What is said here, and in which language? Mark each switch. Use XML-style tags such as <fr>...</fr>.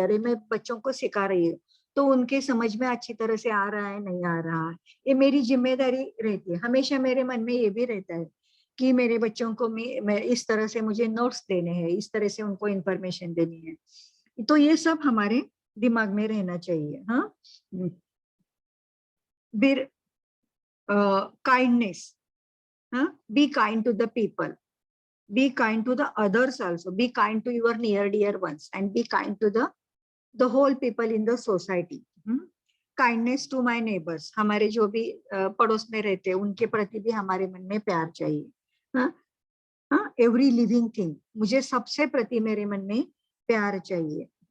<hi>अरे मैं बच्चों को सिखा रही हूँ तो उनके समझ में अच्छी तरह से आ रहा है नहीं आ रहा है, ये मेरी जिम्मेदारी रहती है। हमेशा मेरे मन में ये भी रहता है कि मेरे बच्चों को मैं इस तरह से मुझे नोट्स देने हैं, इस तरह से उनको इंफॉर्मेशन देनी है। तो ये सब हमारे दिमाग में रहना चाहिए। हाँ, फिर</hi> <en>Kindness, be kind to the people, be kind to the others also, be kind to your near dear ones and be kind to the whole people in the society. Kindness to my neighbors,</en> <hi>हमारे जो भी पड़ोस में रहते हैं उनके प्रति भी हमारे मन में प्यार चाहिए।</hi> <en>every living thing,</en> <hi>मुझे सबसे प्रति मेरे मन में प्यार चाहिए।</hi>